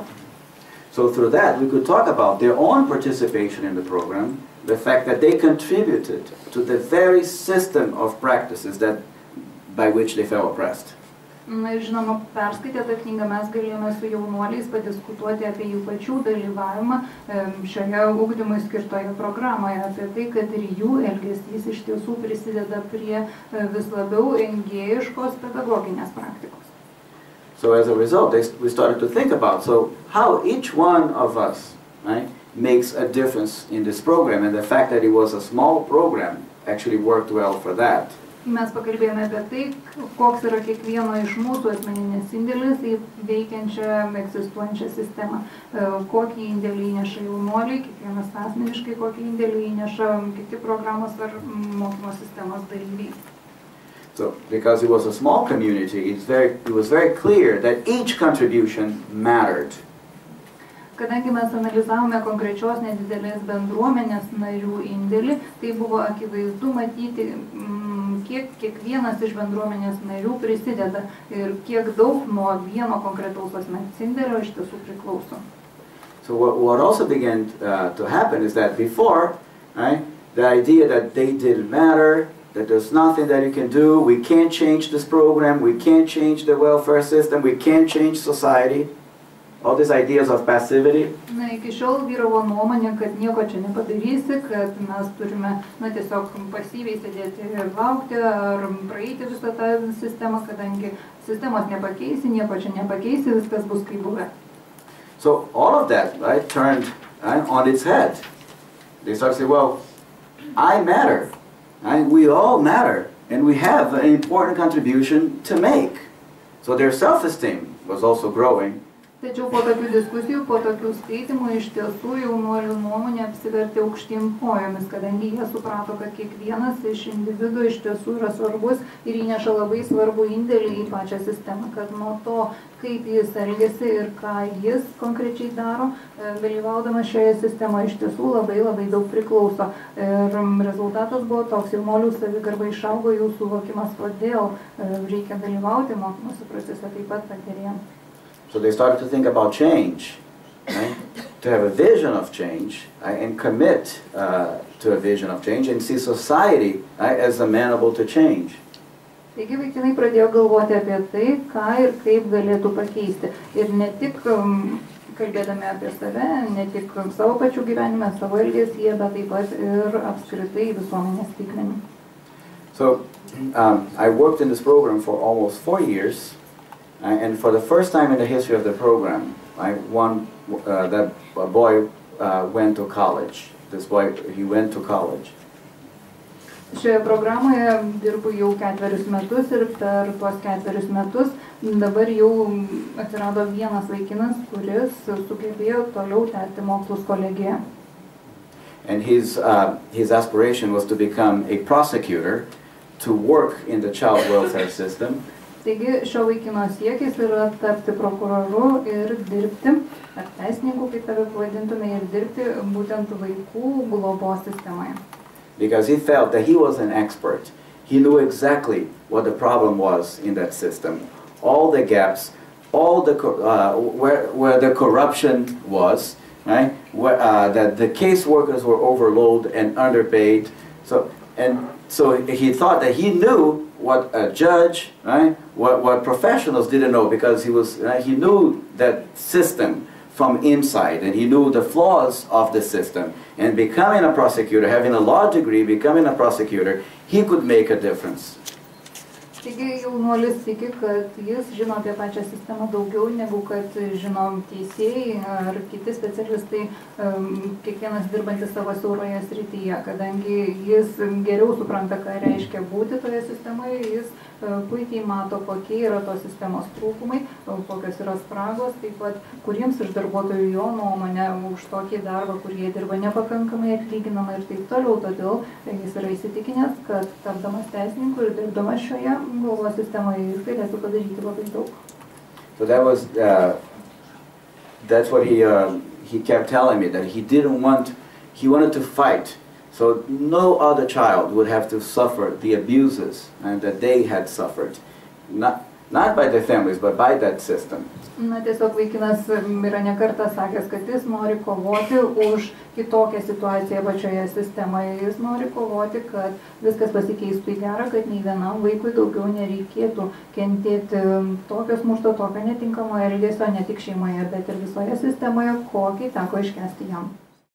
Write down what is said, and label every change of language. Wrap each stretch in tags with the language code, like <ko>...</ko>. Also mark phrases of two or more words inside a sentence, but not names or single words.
<en>So through that, we could talk about their own participation in the program, the fact that they contributed to the very system of practices by which they felt oppressed.</en> <lt>Na ir žinoma, perskaitę tą knygą mes galėjome su jaunuoliais padiskutuoti apie jų pačių dalyvavimą šioje ugdymui skirtoje programoje, apie tai, kad ir jų elgesys iš tiesų prisideda prie vis labiau engėjiškos pedagoginės praktikos.</lt> <en>So as a result, we started to think about how each one of us, right, makes a difference in this program, and the fact that it was a small program actually worked well for that.</en> <lt>Mes pakalbėjome apie tai, koks yra kiekvieno iš mūsų asmeninės indėlis į veikiančią, egzistuojančią sistemą, kokį indėlį įneša jaunuoliai, kiekvienas asmeniškai, kokį indėlį įneša kiti programos ar mokymo sistemos dalyviai.</lt> <en>So, because it was a small community, it was very clear that each contribution mattered.</en> <lt>Kadangi mes analizavome konkrečios nedidelės bendruomenės narių indėlį, tai buvo akivaizdu matyti, kiek kiekvienas iš bendruomenės narių prisideda ir kiek daug nuo vieno konkretaus asmens indėlio iš tiesų priklauso.</lt> <en>So what also began to happen is that before, right, the idea that they didn't matter, that there's nothing that you can do, we can't change this program, we can't change the welfare system, we can't change society. all these ideas of passivity.</en> <lt>Na, iki šiol vyravo nuomonė, kad nieko čia nepadarysi, kad mes turime, na, tiesiog pasyviai sėdėti ir laukti ar praeiti visą tą sistemą, kadangi sistemos nepakeisi, nieko čia nepakeisi, viskas bus kaip buvę.</lt> <en>So all of that, right, turned on its head. They start to say, well, I matter, right? We all matter, and we have an important contribution to make. So their self-esteem was also growing.</en> <lt>Tačiau po tokių diskusijų, po tokių skaitimų iš tiesų jaunuolių nuomonė apsivertė aukštyn kojomis, kadangi jie suprato, kad kiekvienas iš individų iš tiesų yra svarbus ir įneša labai svarbų indėlį į pačią sistemą, kad nuo to, kaip jis elgiasi ir ką jis konkrečiai daro, dalyvaudamas šioje sistemoje iš tiesų labai daug priklauso. Ir rezultatas buvo toks, jaunuolių savigarba išaugo, jų suvokimas, kodėl reikia dalyvauti mokymosi procese, taip pat pagerėjo.</lt> <en>So they started to think about change, right? To have a vision of change, right? And commit to a vision of change and see society, right, as amenable to change.</en> <lt>Taigi vaikinai pradėjo galvoti apie tai, ką ir kaip galėtų pakeisti. Ir ne tik kalbėdami apie save, ne tik savo pačių gyvenime, savo elgesyje, bet taip pat ir apskritai visuomenės lygmenį.</lt> <en>So I worked in this program for almost 4 years. And for the first time in the history of the program, that boy went to college. This boy, he went to college.</en> <lt>Šioje programoje dirbu jau 4 metus ir per tuos 4 metus dabar jau atsirado vienas vaikinas, kuris sugebėjo toliau tęsti mokslus kolegijoje.</lt> <en>And his aspiration was to become a prosecutor, to work in the child welfare system.</en> <lt>Taigi šio vaikino siekis yra tapti prokuroru ir dirbti, ar teisininku, kaip tave pavadintume, ir dirbti būtent vaikų globos sistemoje.</lt> <en>Because he felt that he was an expert. He knew exactly what the problem was in that system. All the gaps, all the where the corruption was, right? That the caseworkers were overloaded and underpaid. So he thought that he knew what a judge, right? What professionals didn't know, because he knew that system from inside, and he knew the flaws of the system. And becoming a prosecutor, having a law degree, becoming a prosecutor, he could make a difference.</en> <lt>Taigi jaunuolis tiki, kad jis žino apie pačią sistemą daugiau negu kad žinom teisėjai ar kiti specialistai, kiekvienas dirbantis savo siauroje srityje, kadangi jis geriau supranta, ką reiškia būti toje sistemoje, jis puikiai mato, kokie yra tos sistemos trūkumai, kokios yra spragos, taip pat kuriems iš darbuotojų jo nuomonė už tokį darbą, kurie dirba nepakankamai atlyginama ir taip toliau. Todėl jis yra įsitikinęs, kad tapdamas teisininku ir dirbdamas šioje globos sistemoje jis galėtų padaryti labai daug.</lt> <en>So that's what he kept telling me, that he wanted to fight. So no other child would have to suffer the abuses that they had suffered, not by their families, but by that system.</en> <lt>Na, tiesiog vaikinas yra nekartą sakęs, kad jis nori kovoti už kitokią situaciją pačioje sistemoje. Jis nori kovoti, kad viskas pasikeistų į gerą, kad nei vienam vaikui daugiau nereikėtų kentėti tokio smurto, tokio netinkamo elgesio, ne tik šeimoje, bet ir visoje sistemoje, kokį teko iškęsti jam.</lt>